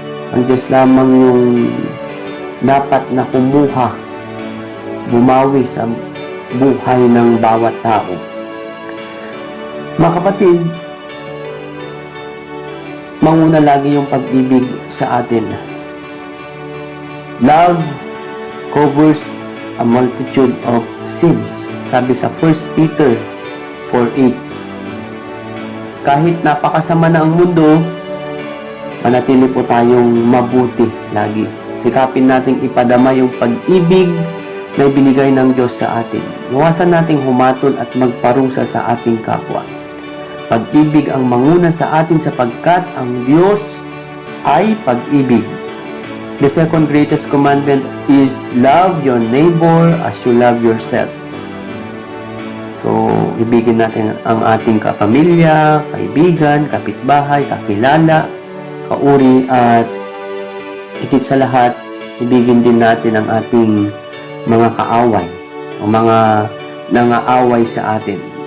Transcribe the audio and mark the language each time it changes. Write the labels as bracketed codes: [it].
[tl] Ang Diyos lamang yung dapat na kumuha, bumawi sa buhay ng bawat tao. Mga kapatid, manguna lagi yung pag-ibig sa atin. [en] Love covers a multitude of sins. [tl] Sabi sa 1 Peter 4:8. Kahit napakasama na ang mundo, manatili po tayong mabuti lagi. Sikapin nating ipadama yung pag-ibig na ibinigay ng Diyos sa atin. Iwasan nating humatol at magparusa sa ating kapwa. Pag-ibig ang manguna sa atin sapagkat ang Diyos ay pag-ibig. [en] The second greatest commandment is love your neighbor as you love yourself. [tl] So, ibigin natin ang ating kapamilya, kaibigan, kapitbahay, kakilala, kauri at higit sa lahat, ibigin din natin ang ating mga kaaway o mga nangaaway sa atin.